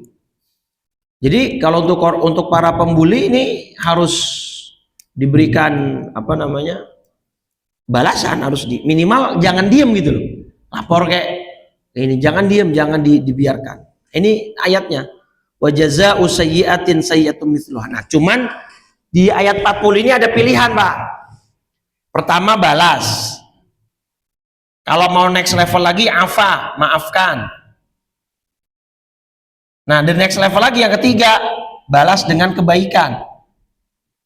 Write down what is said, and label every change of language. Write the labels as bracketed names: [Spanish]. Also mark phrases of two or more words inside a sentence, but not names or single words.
[Indonesian] Jadi kalau untuk para pembuli ini harus diberikan apa namanya balasan, harus minimal jangan diem gitu loh, lapor kayak ini, jangan diem, jangan dibiarkan. Ini ayatnya [Arabic] وجزاء سيئة سيئة مثلها. [Indonesian] Nah cuman di ayat 40 ini ada pilihan Pak. Pertama balas, kalau mau [English] next level [Indonesian] lagi afa, maafkan. Nah, [English] the next level [Indonesian] lagi yang ketiga, balas dengan kebaikan.